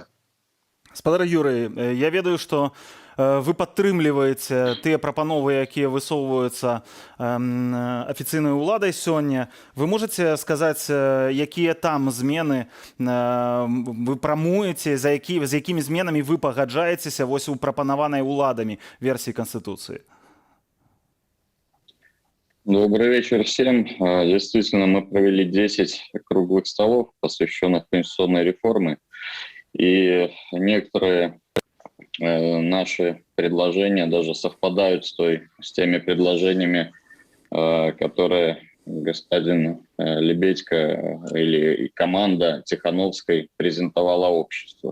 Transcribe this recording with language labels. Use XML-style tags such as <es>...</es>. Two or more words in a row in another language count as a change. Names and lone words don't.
<be>Спадар Юрый, я ведаю, што вы падтрымліваеце тыя прапановы, якія высоўваюцца афіцыйнай уладай сёння. Вы можаце сказаць, якія там змены вы прамуеце, з якімі зменамі вы пагаджаецеся вось у прапанаванай уладамі версіі Канстытуцыі?</be> <ru>Добрый вечер всем. Действительно, мы провели 10 круглых столов, посвященных конституционной реформе. И некоторые наши предложения даже совпадают с теми предложениями, которые господин Лебедько или команда Тихановской презентовала обществу.</ru>